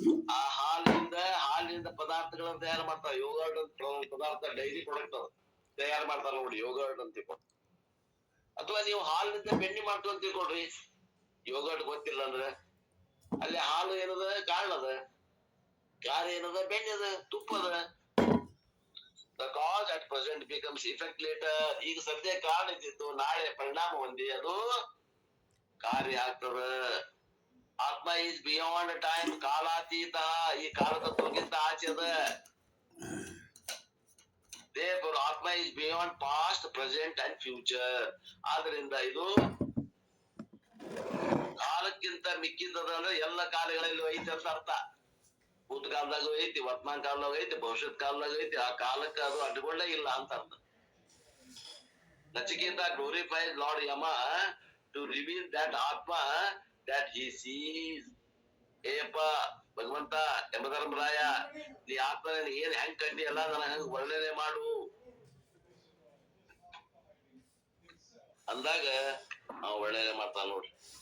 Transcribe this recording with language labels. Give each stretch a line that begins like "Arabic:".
Kannada: ಆ ಹಾಲಿನಿಂದ ಪದಾರ್ಥಗಳನ್ನ ತಯಾರು ಮಾಡ್ತಾರೆ. ಯೋಗರ್ಟ್ ಅಂತ ಪದಾರ್ಥ, ಡೈರಿ ಪ್ರಾಡಕ್ಟ್ ತಯಾರು ಮಾಡ್ತಾರೆ ನೋಡಿ, ಯೋಗರ್ಟ್ ಅಂತ. ಅಥವಾ ನೀವು ಹಾಲಿನಿಂದ ಬೆಣ್ಣೆ ಮಾಡ್ತು ಅಂತ ತಿಳ್ಕೊಡ್ರಿ, ಯೋಗರ್ಟ್ ಗೊತ್ತಿಲ್ಲ ಅಂದ್ರೆ ಅಲ್ಲಿ ಹಾಲು ಏನದ? ಕಾರಣದ. ಕಾರ್ಯ ಏನದ? ಬೆಣ್ಣೆದ, ತುಪ್ಪದ.
English: The cause at present becomes effect later.
Kannada: ಈಗ ಸದ್ಯ ಕಾರಣ ಇದ್ದಿತ್ತು, ನಾಳೆ ಪರಿಣಾಮ ಹೊಂದಿ ಅದು ಕಾರ್ಯ ಆಗ್ತದ. ಆತ್ಮ
English: Is beyond time.
Kannada: ಕಾಲಾತೀತ. ಈ ಕಾಲತತ್ವಕ್ಕಿಂತ ಆಚೆ ಅದ.
English: Therefore Atma is beyond past, present and future.
Kannada: ಆದ್ರಿಂದ ಇದು ಕಾಲಕ್ಕಿಂತ ಮಿಕ್ಕಿದ್ದದ ಅಂದ್ರೆ ಎಲ್ಲ ಕಾಲಗಳಲ್ಲಿ ಐತಿ ಅಂತ ಅರ್ಥ. ಭೂತಕಾಲದಾಗೂ ಐತಿ, ವರ್ತಮಾನ ಕಾಲದಾಗ ಐತಿ, ಭವಿಷ್ಯತ್ ಕಾಲದಾಗ ಐತಿ. ಆ ಕಾಲಕ್ಕೆ ಅದು ಅಡ್ಡಗೊಳ್ಳೇ ಇಲ್ಲ ಅಂತ ಅರ್ಥ.
English: Nachiketa glorifies Lord Yama to reveal that Atma that he sees.
Kannada: ಏಪ್ಪ ಭಗವಂತ, ಯಮಧರ್ಮರಾಯ, ನೀ ಆತ್ಮನ ಏನ್ ಹೆಂಗ್ ಕಂಡಿ ಅಲ್ಲ, ನನಗೆ ಹಂಗ ವರ್ಣನೆ ಮಾಡು ಅಂದಾಗ ನಾವು ವರ್ಣನೆ ಮಾಡ್ತಾನ ನೋಡ್ರಿ.